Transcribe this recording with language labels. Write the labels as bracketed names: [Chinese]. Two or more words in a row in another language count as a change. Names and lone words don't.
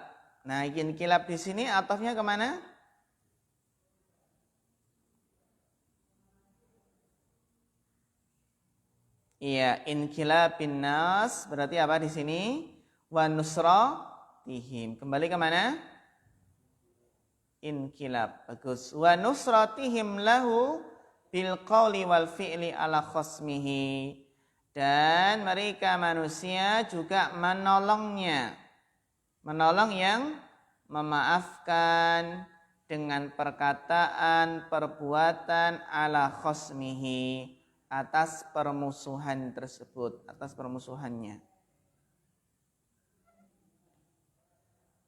[Indonesian] Nah, inkilab di sini atafnya kemana? Iya, [Arabic] انقلاب الناس [Indonesian] berarti apa di sini? [Arabic] ونصرتهم. Kembali ke mana? [Indonesian] Inkilab. Bagus. [Arabic] ونصرتهم له بالقول والفعل على خصمه. [Indonesian] Dan mereka manusia juga menolongnya. Menolong yang memaafkan dengan perkataan, perbuatan [Arabic] على خصمه, [Indonesian] atas permusuhan tersebut, atas permusuhannya.